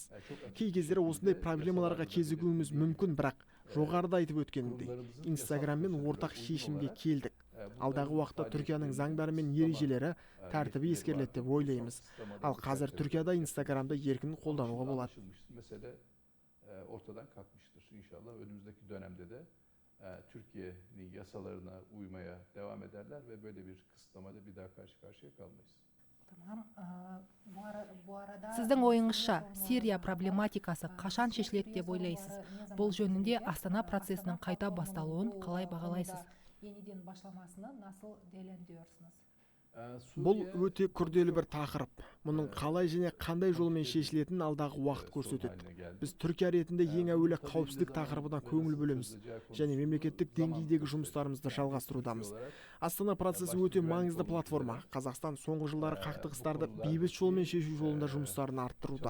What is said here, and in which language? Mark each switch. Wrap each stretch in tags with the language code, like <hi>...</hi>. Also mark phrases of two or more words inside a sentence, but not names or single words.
<kk>Кей кездері осындай проблемаларға кезігуіміз мүмкін, бірақ жоғарыда айтып өткенімдей, Instagramмен ортақ шешімге келдік. Алдағы уақытта Түркияның заңдары мен ережелері тәртібі ескеріледі деп ойлаймыз. Ал қазір Түркияда Instagram'da еркін қолдануға болады.</kk> <tr>Ortadan kalkmıştır. İnşallah önümüzdeki dönemde de Türkiye'nin yasalarına uymaya devam ederler ve böyle bir kısıtlamayla bir daha karşı karşıya kalmayız.</tr> <kk>Сіздің ойыңызша, Сирия проблематикасы қашан шешіледі деп ойлайсыз? Бұл жөнінде Астана процесінің қайта басталуын қалай бағалайсыз?</kk> <tr>Yeniden başlamasını nasıl değerlendiriyorsunuz?</tr> <kk>Бұл өте күрделі бір тақырып. Мұның қалай және қандай жолмен шешілетінін алдағы уақыт көрсетеді. Біз Түркия ретінде ең әуелі қауіпсіздік тақырыбына көңіл бөлеміз және мемлекеттік деңгейдегі жұмыстарымызды жалғастырудамыз. Астана процесі өте маңызды платформа. Қазақстан соңғы жылдары қақтығыстарды бейбіт жолмен шешу жолында жұмыстарын арттыруда.</kk>